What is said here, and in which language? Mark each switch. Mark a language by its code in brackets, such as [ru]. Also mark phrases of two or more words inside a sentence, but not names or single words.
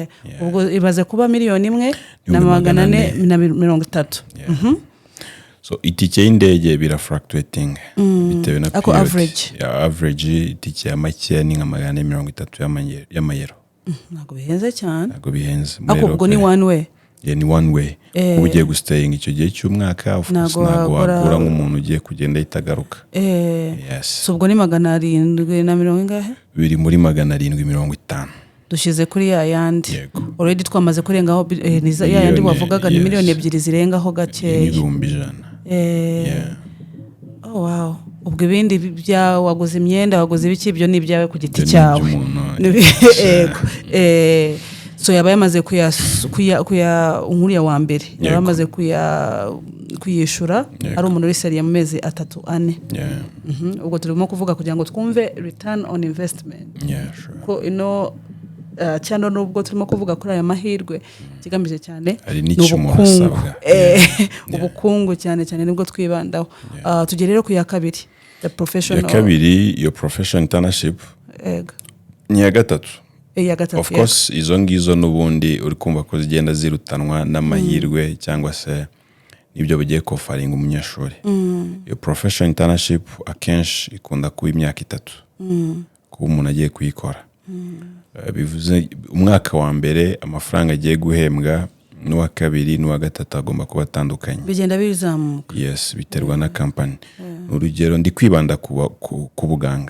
[rw] Ubwo ibaze kuba miliyoni 1,430. So itike y'indege bira fluctuating bitewe na ako average. Average itike ya make ni nka 130 y'amayero. Ntago bihenze cyane. Ntago bihenze. Ako ubwo ni [en] one way. [rw] Ni [en] one way. [rw] Ugiye gustaying icyo gihe cy'umwaka [en] of course [rw] ntago wagura nk'umuntu ugiye kugenda itagaruka. Yes. So ubwo ni 770 ingahe? Biri muri 750. Dushize kuri ya yandi. Already twamaze kurengaho ya yandi wavugaga ni miliyoni 2 zirengaho gake. Ni 1,100. [en] Oh wow. [rw] Ubwo ibindi bya waguze imyenda waguze ibiki byo ni ibyawe ku giti cyawe. So yaba yamaze kuya unkuriya wa mbere yaba yamaze kuyishura ari umuntu uri seriya mu mezi 3-4. Ubwo turimo kuvuga kugira ngo twumve [en] return on investment. [rw] Ko cyane nubwo turimo kuvuga kuri aya mahirwe kigamije cyane ubukungu cyane nibwo twibandaho. Tugere rero ku ya kabiri [en] the professional. [rw] Ya kabiri [en] your professional internship. [rw] Ni ya gatatu. [en] Of course [rw] izo ngizo nubundi uri kumva ko zigenda zirutanwa n'amahirwe cyangwa se nibyo bigiye kofaringa umunyeshuri. [en] Your professional internship [rw] akenshi ikunda kuba imyaka 3 ko umuntu agiye kuyikora. Bivuze umwaka wa mbere amafaranga agiye guhembwa n'uwa kabiri n'uwa gatatu agomba kuba atandukanye. Bigenda bizamuka. Yes, biterwa na company. Urugero ndi kwibanda ku buganga.